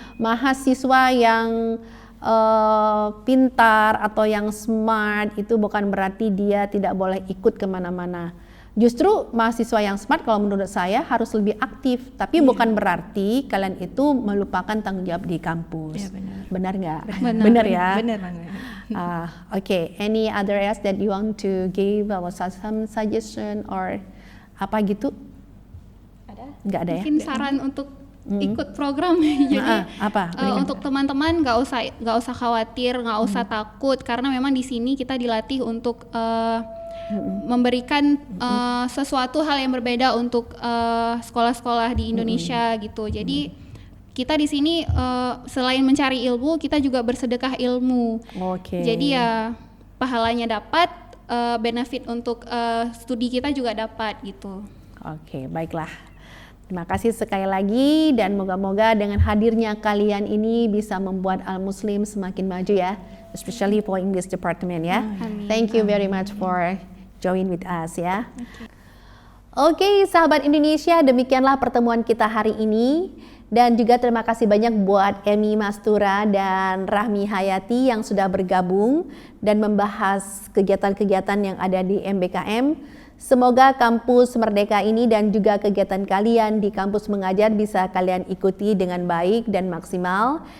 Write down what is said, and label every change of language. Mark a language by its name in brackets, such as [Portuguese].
[Indonesian] Mahasiswa yang pintar atau yang smart itu bukan berarti dia tidak boleh ikut kemana-mana. Justru mahasiswa yang smart kalau menurut saya harus lebih aktif, tapi bukan berarti kalian itu melupakan tanggung jawab di kampus. Ya, benar. Benar nggak? Benar ya? Benar banget. [English] Okay, any other else that you want to give some suggestion or [Indonesian] apa gitu? Ada? Nggak ada ya? Mungkin saran untuk ikut program. Jadi apa? untuk teman-teman nggak usah khawatir, nggak usah takut, karena memang di sini kita dilatih untuk memberikan sesuatu hal yang berbeda untuk sekolah-sekolah di Indonesia gitu. Jadi kita di sini selain mencari ilmu, kita juga bersedekah ilmu. Oke. Jadi ya pahalanya dapat, benefit untuk studi kita juga dapat gitu. Oke, baiklah. Terima kasih sekali lagi dan moga-moga dengan hadirnya kalian ini bisa membuat Al Muslim semakin maju ya, [English] especially for English department [Indonesian] ya. Amin. [English] Thank you very much for join with us [Indonesian] ya. Oke, sahabat Indonesia, demikianlah pertemuan kita hari ini. Dan juga terima kasih banyak buat Emi Mastura dan Rahmi Hayati yang sudah bergabung dan membahas kegiatan-kegiatan yang ada di MBKM. Semoga kampus Merdeka ini dan juga kegiatan kalian di kampus mengajar bisa kalian ikuti dengan baik dan maksimal.